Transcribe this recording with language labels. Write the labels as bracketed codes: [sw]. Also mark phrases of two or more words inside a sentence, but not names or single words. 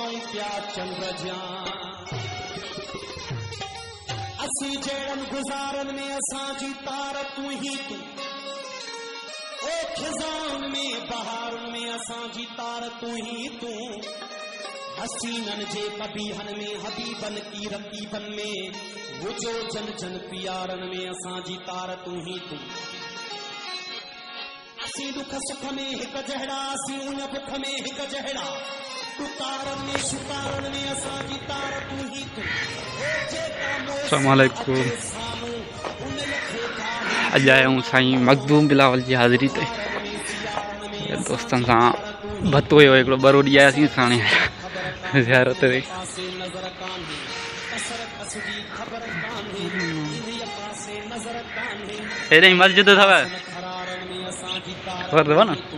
[sd] पिया चंद्र जान असी जड़न गुजारन में असांजी तार तू ही तू ओ खिजान में बहारन में असांजी तार तू ही तू हसीनन जे कबीहन में हबीबन की रकीबन में वो जो जन जन प्यारन में असांजी तार तू ही तू असी दुख सुख में हिक जहड़ा असी उन बुख में हिक जहड़ा तू तारन में शुतारन में असांजी तार तू ही तू [ar] السلام عليكم. [sd] अज आया हूँ साईं मखदूम बिलावल जी हाज़िरी ते दोस्तन सां भतो हुयो हिकिड़ो ॿ ॾींहं आयासीं साणे ज़ियारत ते हेॾे मस्जिद अथव ख़बर अथव न